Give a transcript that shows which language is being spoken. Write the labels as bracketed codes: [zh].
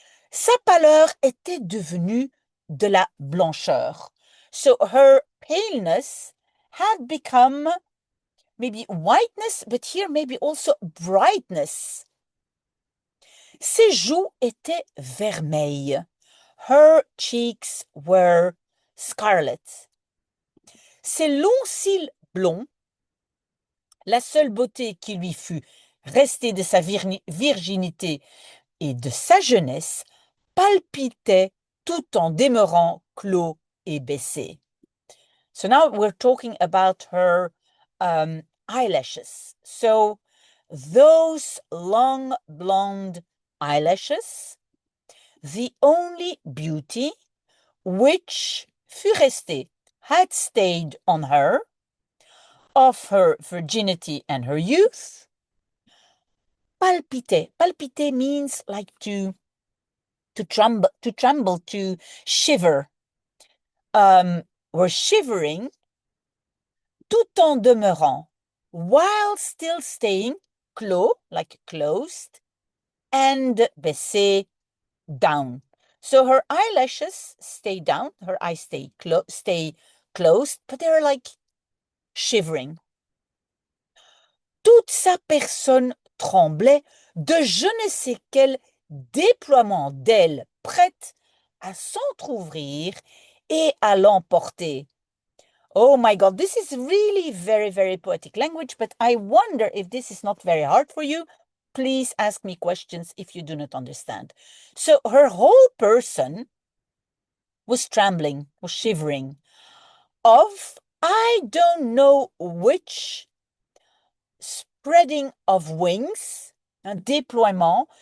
[fr] Sa pâleur était devenue de la blancheur. [en] So her paleness had become maybe whiteness, but here maybe also brightness. [fr] Ses joues étaient vermeilles. [en] Her cheeks were scarlet. [fr] Ses longs cils blonds, la seule beauté qui lui fut restée de sa virginité et de sa jeunesse, palpitait tout en demeurant clos et baissé. [en] So now we're talking about her eyelashes. So those long blonde eyelashes, the only beauty which fut restée, had stayed on her, of her virginity and her youth, palpitait. Palpiter means like to tremble, to shiver. We're shivering [fr] tout en demeurant, [en] while still staying clos, like closed, and baissé, down. So her eyelashes stay down, her eyes stay closed, but they're like shivering. [fr] Toute sa personne tremblait de je ne sais quel déploiement d'ailes prêtes à s'entr'ouvrir et à l'emporter. [en] Oh my God, this is really very, very poetic language, but I wonder if this is not very hard for you. Please ask me questions if you do not understand. So her whole person was trembling, was shivering of, I don't know which spreading of wings, déploiement.